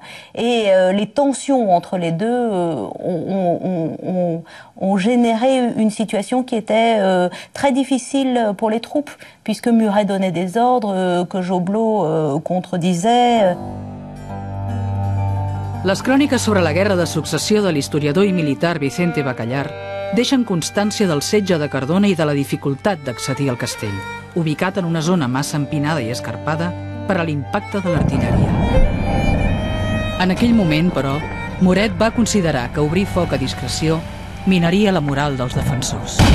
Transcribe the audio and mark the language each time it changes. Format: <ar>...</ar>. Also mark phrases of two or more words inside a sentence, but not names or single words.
<fr>Et les tensions entre les deux ont généré une situation qui était très difficile pour les troupes, puisque Muret donnait des ordres que Joblot contredisait.</fr> <ca>Les cròniques sobre la guerra de successió de l'historiador i militar Vicente Bacallar deixen constància del setge de Cardona i de la dificultat d'accedir al castell, ubicat en una zona massa empinada i escarpada per a l'impacte de l'artilleria. En aquell moment, però, Muret va considerar que obrir foc a discreció minaria la moral dels defensors.</ca>